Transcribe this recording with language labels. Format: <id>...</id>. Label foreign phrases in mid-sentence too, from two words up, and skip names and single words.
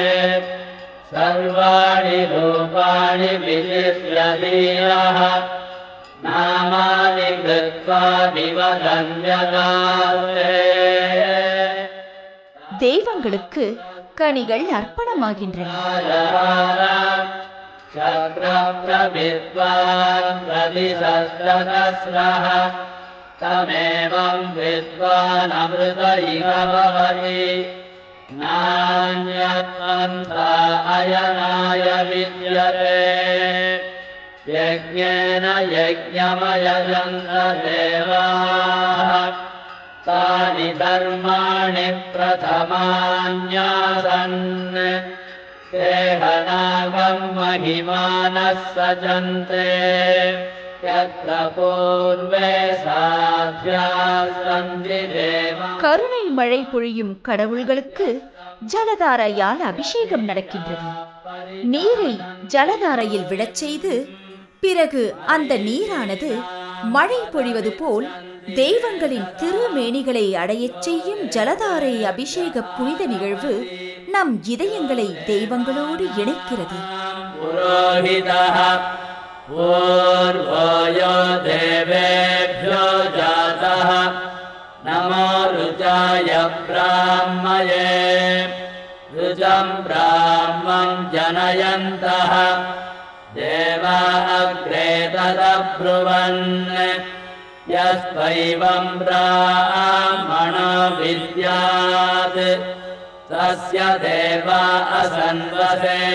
<sa>सर्वाणि रूपाणि विचित्य धीरः नामानि कृत्वा विवदन्यदास्ते.</sa> <ta>தெய்வங்களுக்கு கனிகள் அர்ப்பணமாகின்றன.</ta> <sa>शक्रप्रविद्वान् प्रदिशश्चतस्रः तमेवं विद्वान् अमृत इव भवति नान्यत्पन्था अयनाय विद्यते. यज्ञेन यज्ञमयजन्त देवाः तानि धर्माणि प्रथमान्यासन् देहनागं महिमानः सजन्ते</sa> <ta>கருணை மழை பொழியும் கடவுள்களுக்கு ஜலதாரையால் அபிஷேகம் நடக்கின்றது. நீரை ஜலதாரையில் விழச் செய்து பிறகு அந்த நீரானது மழை பொழிவது போல் தெய்வங்களின் திருமேனிகளை அடையச் செய்யும் ஜலதாரை அபிஷேக புனித நிகழ்வு நம் இதயங்களை தெய்வங்களோடு இணைக்கிறது.</ta> <sa>पूर्वयो देवेभ्यो जातः नमो रुचाय ब्राह्मये रुचं ब्राह्मं जनयन्तः देवा अग्रे तदब्रुवन् यस्त्वैवं ब्राह्मणो विद्यात् तस्य देवा असन्वसे</sa>